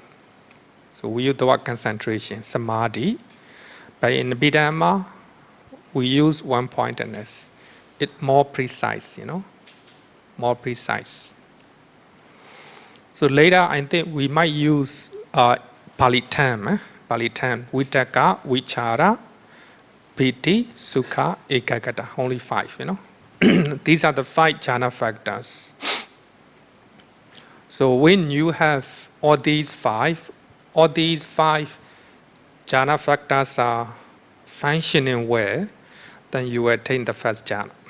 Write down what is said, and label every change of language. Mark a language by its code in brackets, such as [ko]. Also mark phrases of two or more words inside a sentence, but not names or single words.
[en] So we use the word concentration, samadhi. But in Abhidhamma, we use one-pointedness. It's more precise, more precise. So later, I think we might use Pali term, [pi] vitaka, vichara, piti, sukha, ekagata. [en] Only 5, These are the 5 jhana factors. So when you have all these five jhana factors are functioning well, then you attain the first jhana.